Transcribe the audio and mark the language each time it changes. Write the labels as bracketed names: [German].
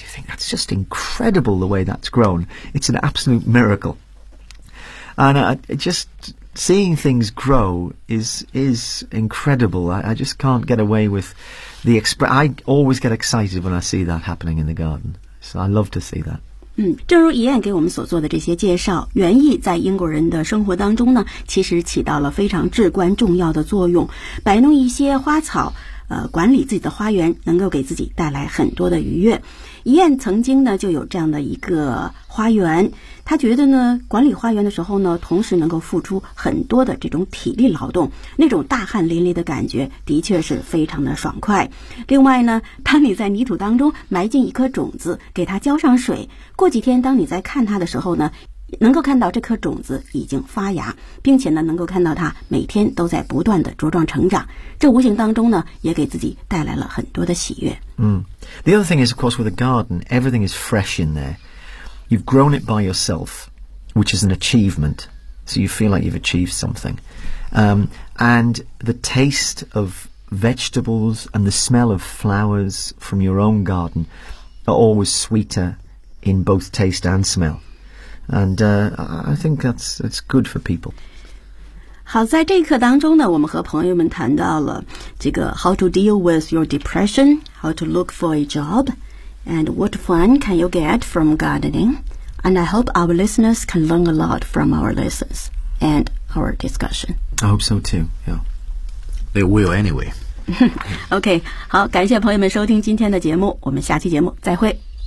[English] You think, that's just incredible the way that's grown. It's an absolute miracle. And it just, seeing things grow is incredible. I just can't get away with the express. I always get excited when I see that happening in the garden. So I love to see that. [Chinese] 嗯，正如怡燕给我们所做的这些介绍，园艺在英国人的生活当中呢，其实起到了非常至关重要的作用。摆弄一些花草，管理自己的花园，能够给自己带来很多的愉悦。怡燕曾经呢，就有这样的一个花园，她觉得呢，管理花园的时候呢，同时能够付出很多的这种体力劳动，那种大汗淋漓的感觉，的确是非常的爽快。另外呢，当你在泥土当中埋进一颗种子，给它浇上水，过几天当你在看它的时候呢，能够看到这颗种子已经发芽，并且呢，能够看到它每天都在不断的茁壮成长，这无形当中呢，也给自己带来了很多的喜悦。 [English] The other thing is, of course, with a garden, everything is fresh in there. You've grown it by yourself, which is an achievement. So you feel like you've achieved something. And the taste of vegetables and the smell of flowers from your own garden are always sweeter in both taste and smell. And I think that's good for people. [Chinese] 好，在这一课当中呢，我们和朋友们谈到了这个 [English] how to deal with your depression, how to look for a job, and what fun can you get from gardening. And I hope our listeners can learn a lot from our lessons and our discussion. I hope so too. Yeah, they will anyway. [Chinese] OK, 好，感谢朋友们收听今天的节目，我们下期节目再会。